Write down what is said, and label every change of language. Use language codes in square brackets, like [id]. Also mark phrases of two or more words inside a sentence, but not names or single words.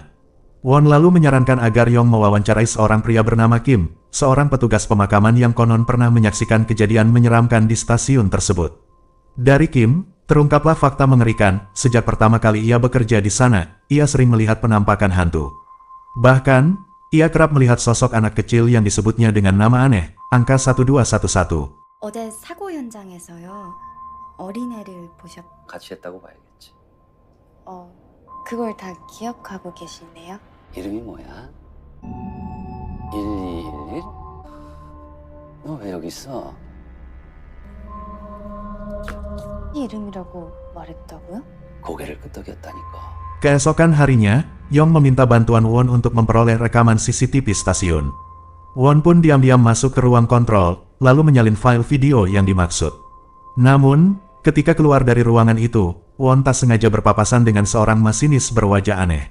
[id] Won lalu menyarankan agar Yong mewawancarai seorang pria bernama Kim, seorang petugas pemakaman yang konon pernah menyaksikan kejadian menyeramkan di stasiun tersebut. Dari Kim, terungkaplah fakta mengerikan, sejak pertama kali ia bekerja di sana, ia sering melihat penampakan hantu. Bahkan, ia kerap melihat sosok anak kecil yang disebutnya dengan nama aneh, angka 1211. [ko] 어제 사고 현장에서요. 어린애를 보셨... 같이 했다고 봐야겠지. 그걸 다 기억하고 계시네요? 이름이 뭐야? 1211? 너 왜 여기 있어? 이름이라고 말했다고요? 고개를 끄덕였다니까. [id] Keesokan harinya, Yong meminta bantuan Won untuk memperoleh rekaman CCTV stasiun. Won pun diam-diam masuk ke ruang kontrol, lalu menyalin file video yang dimaksud. Namun, ketika keluar dari ruangan itu, Won tak sengaja berpapasan dengan seorang masinis berwajah aneh.